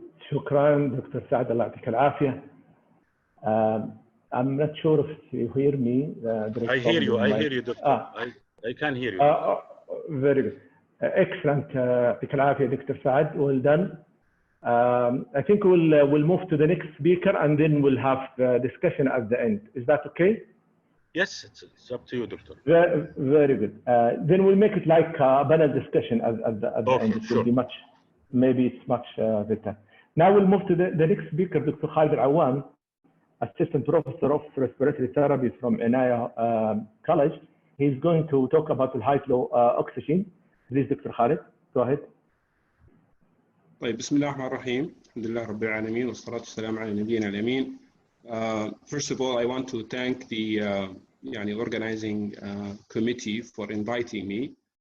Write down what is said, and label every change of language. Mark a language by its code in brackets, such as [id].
[ar] شكرا دكتور سعد الله يعطيك العافية. [en] I'm not sure if you hear me. I hear you, doctor. I can hear you. Very good. Excellent. [ar] يعطيك العافية دكتور سعد. [en] Well done. I think we'll move to the next speaker and then we'll have the discussion at the end. Is that okay? Yes, it's up to you, doctor. Very good. Then we'll make it like a panel discussion at the end. It will be much, maybe it's much better. Now we'll move to the next speaker, Dr. Khaled Alawam, Assistant Professor of Respiratory Therapy from NIV College. He's going to talk about the high flow oxygen. Please, Dr. Khaled, go ahead. [ar] طيب بسم الله الرحمن الرحيم. الحمد لله رب العالمين والصلاة والسلام على نبينا الأمين. [en] First of all, I want to thank the organizing committee for inviting me.